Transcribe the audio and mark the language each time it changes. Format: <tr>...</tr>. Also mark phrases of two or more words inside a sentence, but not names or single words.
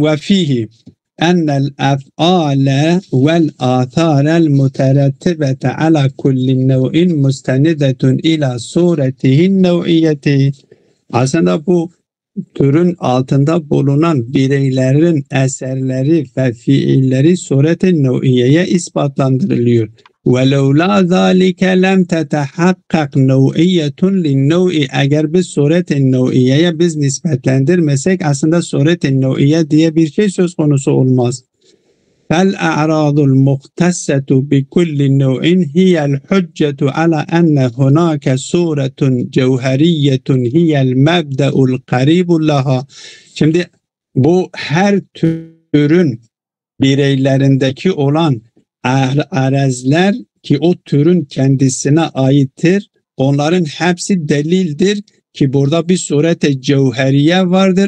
<ar>وفيه أن الأفعال والآثار المترتبة على كل نوع مستندة إلى صورته النوعية.</ar> <tr>Aslında bu türün altında bulunan bireylerin eserleri ve fiilleri suret-i nev'iyeye ispatlandırılıyor.</tr> <ar>وَلَوْلَا ذَٰلِكَ لَمْ تَتَحَقَّقْ نَوْعِيَّةٌ لِلنَّوْعِ.</ar> <tr>Eğer biz suret-i nev'iyeye biz nispetlendirmesek aslında suret-i nev'iye diye bir şey söz konusu olmaz.</tr> <ar>فَالْاَعْرَاضُ الْمُخْتَسَّةُ بِكُلِّ نَوْعٍ هِيَ الْحُجَّةُ عَلَى أَنَّ هُنَاكَ سُورَةٌ جَوْهَرِيَّةٌ هِيَ الْمَبْدَأُ الْقَرِيبُ لَهَا.</ar> <tr>Şimdi bu her türün bireylerindeki olan arezler ki o türün kendisine aittir. Onların hepsi delildir ki burada bir suret-i cevheriye vardır.</tr>